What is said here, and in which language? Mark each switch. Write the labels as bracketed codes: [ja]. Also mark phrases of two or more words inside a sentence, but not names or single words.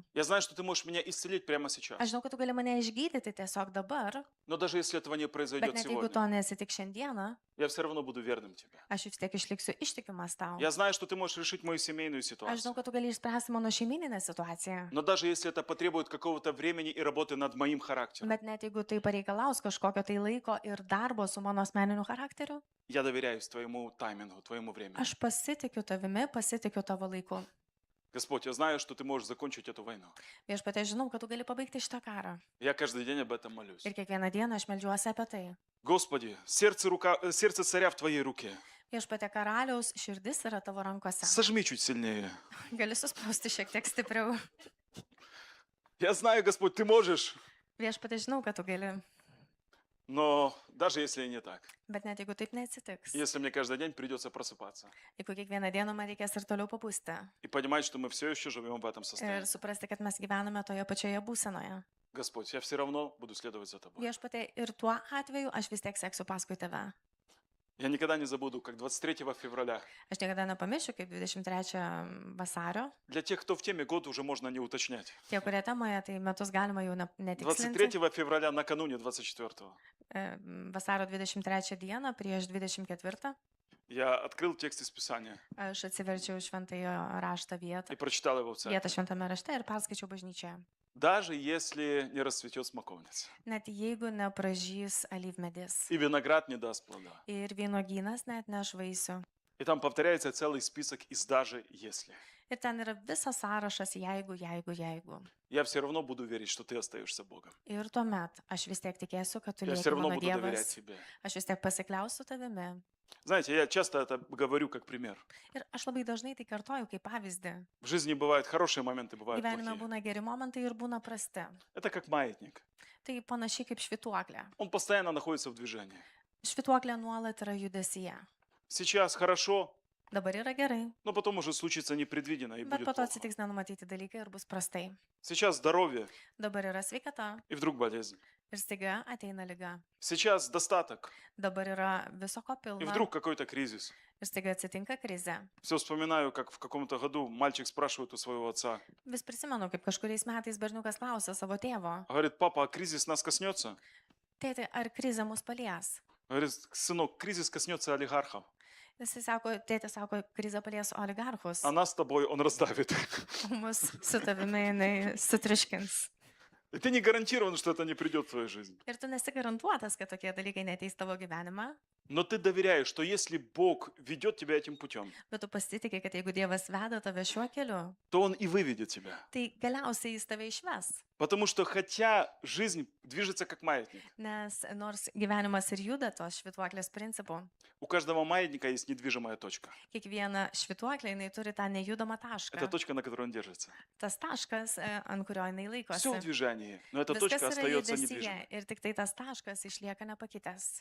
[ru] Я знаю, что Ты можешь меня исцелить прямо сейчас. [lt] Aš žinau, kad tu gali mane išgydyti tiesiog dabar, [ru] Но даже если этого не [lt] bet [ru] произойдет [lt] net jeigu to [ru] сегодня, [lt] nesitik šiandieną, [ru] я все равно буду верным Тебе. [lt] aš vis tiek išliksiu ištikimas tau. [ru] Я знаю, что Ты можешь решить мою семейную [lt] Aš žinau, [ru] ситуацию. [lt] kad tu gali išspręsti mano šeimininę situaciją. [ru] Но даже если это потребует какого-то времени и работы над моим характером, [lt] Bet net jeigu tai pareikalaus kažkokio tai laiko ir darbo su mano asmeniniu charakteriu, [ru] я доверяюсь Твоему таймингу, Твоему времени. [lt] aš pasitikiu tavimi, pasitikiu tavo laiku. [ru] Господь, я знаю, что Ты можешь закончить эту войну. [lt] Viešpatie, žinau, kad tu gali pabaigti šitą karą. [ru] Я каждый день об этом молюсь. [lt] Ir kiekvieną dieną aš melžiuosi apie tai. [ru] Господи, сердце царя в Твоей руке. [lt] Viešpatie, karaliaus širdis yra tavo rankose. [ru] Сожми чуть сильнее. [lt] Gali suspausti šiek tiek stipriau. [ru] Я знаю, Господь, Ты можешь, [lt] Viešpatie, žinau, kad tu gali. [ru] но даже если и не так, [lt] Bet net jeigu taip neatsitiks. [ru] если мне каждый день придется просыпаться [lt] Jeigu kiekvieną dieną man reikės ir toliau papūsti. [ru] и понимать, что мы все еще живем в этом [lt] Ir [ru] состоянии, [lt] suprasti, kad mes gyvename toje pačioje būsenoje. [ru] Господь, я все равно буду следовать за Тобой. [lt] Viešpatie, ir tuo atveju aš vis tiek seksiu paskui tave. [ru] Я никогда не забуду, как 23 февраля. [lt] Aš niekada nepamiršiu, kaip 23 vasario. [ru] Для тех, кто в теме, год уже можно не уточнять. [lt] Tie, kurie temoje, tai metus galima jau netikslinti. [ru] 23 февраля накануне 24-го [lt] Vasario 23 dieną prieš 24 [ru] я открыл текст из Писания [lt] aš atsiverčiau šventąją raštą vietą. [ru] и прочитал его в церкви. [lt] Vietą šventame rašte ir perskaičiau bažnyčioje. [ru] даже если не расцветет смоковница, [lt] net jeigu nepražys alyvmedis [ru] и виноград не даст плода. [lt] ir vynuogynas neatneš vaisių. [ru] И там повторяется целый список из даже если. [lt] Ir ten yra visas sąrašas jeigu. [ru] Я все равно буду верить, что ты остаешься Богом. [lt] Ir tuomet aš vis tiek tikėsiu, kad tu [ru] Я все [lt] lieki [ru] равно [lt] mano [ru] буду доверять [lt] Dievas, [ru] тебе. [lt] aš vis tiek pasikliausiu tavimi. [ru] Знаете, я часто это говорю как пример. [lt] Ir aš labai dažnai tai kartoju kaip pavyzdį. [ru] В жизни бывают хорошие моменты, бывают [lt] Gyvenime [ru] плохие. [lt] būna geri momentai ir būna prasti. [ru] Это как маятник. [lt] Tai panašiai kaip švituoklė. [ru] Он постоянно находится в движении. [lt] Švituoklė nuolat yra judesyje. [ru] Сейчас хорошо, [lt] Dabar yra gerai, [ru] но потом уже случится непредвиденно и [lt] bet [ru] будет [lt] po to [ru] плохо. [lt] atsitiks nenumatyti dalykai ir bus prastai. [ru] Сейчас здоровье, [lt] Dabar yra sveikata [ru] и вдруг болезнь. [lt] ir staiga ateina liga. [ru] Сейчас достаток, [lt] Dabar yra viso ko [ru] и [lt] pilna [ru] вдруг какой-то кризис. [lt] ir staiga atsitinka krizė. [ru] Все вспоминаю, как в каком-то году мальчик спрашивает у своего отца. [lt] Vis prisimenu, kaip kažkuriais metais berniukas klausė savo tėvo, [ru] Говорит, папа, а кризис нас коснется? [lt] tėti, ar krizė mus palies? [ru] Говорит, сынок, кризис коснется олигархов, [lt] Jisai sako, tėtis sako, krizė palies oligarchus, [ru] а нас с тобой он раздавит. [lt] o mus su tavimi jinai sutriškins. [ru] И ты не гарантирован, что это не придет в твою жизнь. [lt] Ir tu nesi garantuotas, kad tokie dalykai neteis tavo gyvenimą, [ru] Но ты доверяешь, что если Бог ведет тебя этим путем, [lt] bet tu pasitikė, kad jeigu Dievas veda tave šiuo keliu, [ru] то Он и выведет тебя. [lt] tai galiausiai jis tave išves. [ru] Потому что хотя жизнь движется как маятник, [lt] Nes nors gyvenimas ir juda tos švituoklės principu, [ru] у каждого маятника есть недвижимая точка. [lt] kiekviena švituoklė jinai turi tą nejudamą [ru] Это [lt] tašką. [ru] точка, на которой он держится. [lt] Tas taškas, ant kurio jinai [ru] Все в [lt] laikosi. [ru] движении, но эта [lt] Viskas [ru] точка [lt] yra [ru] остается [lt] judesyje [ru] недвижимой. [lt] ir tik tai tas taškas išlieka nepakitęs.